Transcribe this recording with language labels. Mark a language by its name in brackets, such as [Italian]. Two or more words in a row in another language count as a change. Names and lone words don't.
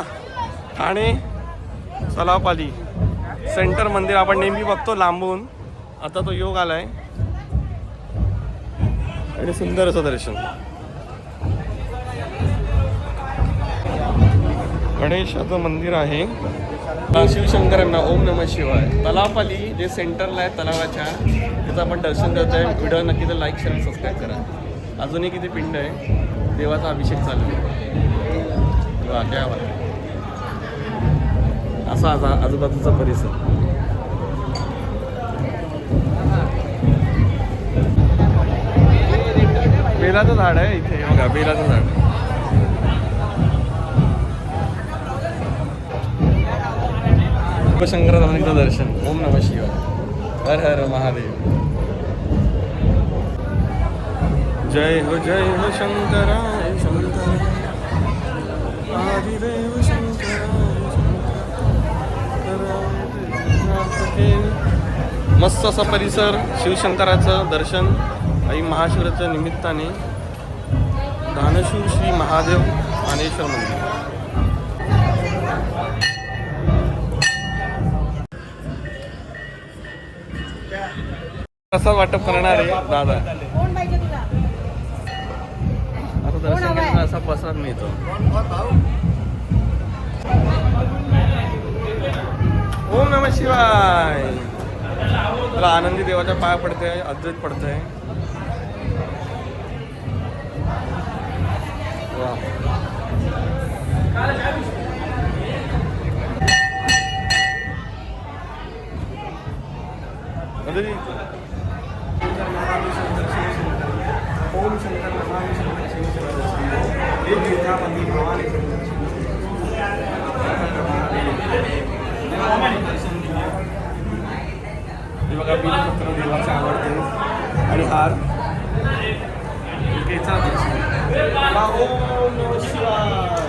[Marathi] ठाणे तलावपाली सेंटर मंदिर आपण नेहमी बघतो लांबून. आता तो योग आलाय आणि सुंदर असं दर्शन. गणेशाचं मंदिर आहे. शिवशंकरांना [Sanskrit] ओम नमः शिवाय. [Marathi] तलावपाली जे सेंटरला आहे तलावाच्या, तिथं आपण दर्शन करतोय. व्हिडिओ नक्की तर [English] like share subscribe [Marathi] करा. अजूनही किती पिंड आहे. देवाचा अभिषेक चालू आहे. वा काय वा असा आजूबाजूचा परिसर. बेलाचं झाड आहे इथे बघा, बेलाचं झाड. शंकराचार्यांचं दर्शन. [Sanskrit] ओम नमः शिवाय. हर हर महादेव. जय हो शंकराय शंकर आदिदेव शंकराय शंकर. [Marathi] मस्त असा परिसर. शिवशंकराचं दर्शन आई महाशिवरात्रीच्या निमित्ताने. दानशूर श्री महादेव मानेश्वर मंदिर. प्रसाद वाटप करणार आहे दादा. आता दर्शन घेताना असा प्रसाद मिळतो. [Sanskrit] ओम नमः शिवाय. [Marathi] त्याला आनंदी देवाच्या पाया पडते, अद्वैत पडतंय. [Sanskrit] वा ओम शंकर नमामि शंकर शिव शंकर हे गिरिजापती भवानी [Marathi] हे बघा बिलपत्र देवाचे आवडते आणि हार [Sanskrit] ओम नमः शिवाय.